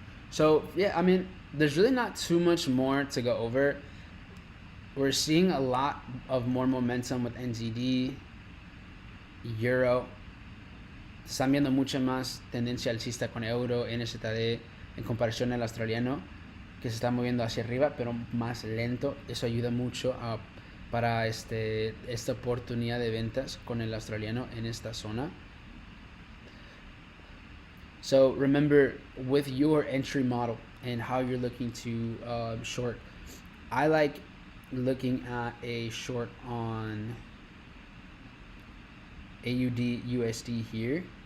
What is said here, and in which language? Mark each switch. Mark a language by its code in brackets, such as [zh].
[en] So, yeah, I mean, there's really not too much more to go over. We're seeing a lot of more momentum with NZD, Euro. [es] Están viendo mucha más tendencia alcista con Euro, NZD, en comparación al australiano, que se está moviendo hacia arriba, pero más lento. Eso ayuda mucho para esta oportunidad de ventas con el australiano en esta zona. [en] So remember, with your entry model and how you're looking to short, I like looking at a short on AUD USD here.